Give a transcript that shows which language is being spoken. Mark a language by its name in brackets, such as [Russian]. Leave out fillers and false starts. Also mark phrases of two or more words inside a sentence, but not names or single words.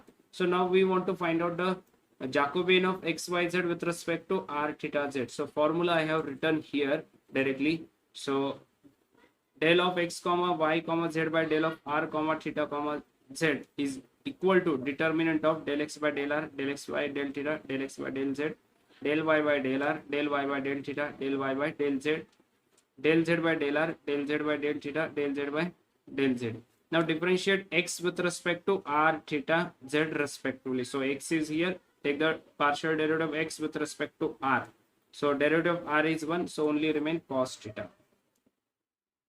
[English] So now we want to find out the Jacobian of x, y, z with respect to r, theta, z. So formula I have written here directly. So del of x comma y comma z by del of r comma theta comma z is equal to determinant of del x by del r, del x by del theta, del x by del z, del y by del r, del y by del theta, del y by del z, del z by del r, del z by del theta, del z by del z. Now differentiate x with respect to r, theta, z respectively. So x is here, take the partial derivative of x with respect to r. So derivative of r is 1, so only remain cos theta.